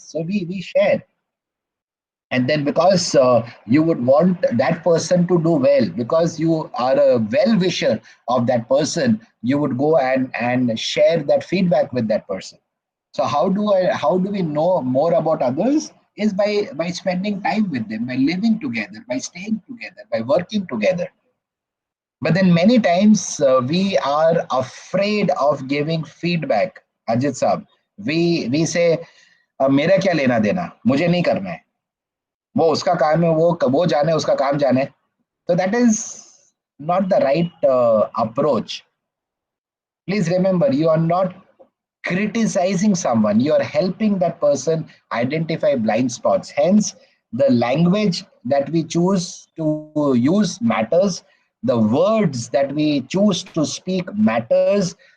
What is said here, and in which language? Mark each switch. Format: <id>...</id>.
<en>So we share. And then because you would want that person to do well, because you are a well wisher of that person, you would go and share that feedback with that person. So how do we know more about others? Is by spending time with them, by living together, by staying together, by working together. But then many times we are afraid of giving feedback.</en> <hi>Ajit Saab,</hi> <en>we say,</en> <hi>मेरा क्या लेना देना, मुझे नहीं करना है, वो उसका काम है, वो जाने, उसका काम जाने.</hi> <en>So that is not the right approach. Please remember, you are not criticizing someone, you are helping that person identify blind spots. Hence, the language that we choose to use matters, the words that we choose to speak matters.</en>